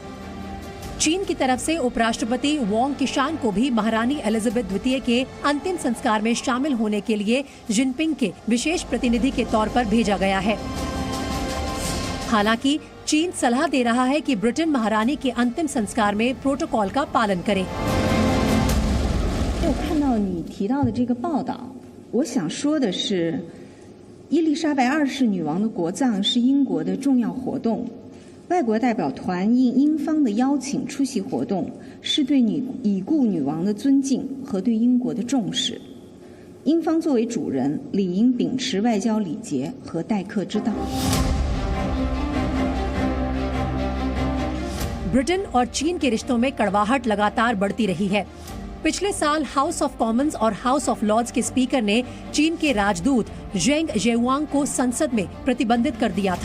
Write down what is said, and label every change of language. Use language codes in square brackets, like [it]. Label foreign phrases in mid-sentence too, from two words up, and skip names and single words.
[hi] चीन की तरफ से उपराष्ट्रपति वांग किशान को भी महारानी एलिजाबेथ द्वितीय के अंतिम संस्कार में शामिल होने के लिए जिनपिंग के विशेष प्रतिनिधि के तौर पर भेजा गया है। हालांकि चीन सलाह दे रहा है कि ब्रिटेन महारानी के अंतिम संस्कार में प्रोटोकॉल का पालन करे। [zh] 我看到你提到的这个报道，我想说的是，伊丽莎白2世女王的国葬是英国的重要活动，外国代表团应英方的邀请出席活动，是对已故女王的尊敬和对英国的重视。英方作为主人，理应秉持外交礼节和待客之道。 [hi] ब्रिटेन और चीन के रिश्तों में कड़वाहट लगातार बढ़ती रही है। पिछले साल हाउस ऑफ कॉमन्स और हाउस ऑफ लॉर्ड्स के स्पीकर ने चीन के राजदूत जेंग जेयुआंग को संसद में प्रतिबंधित कर दिया था।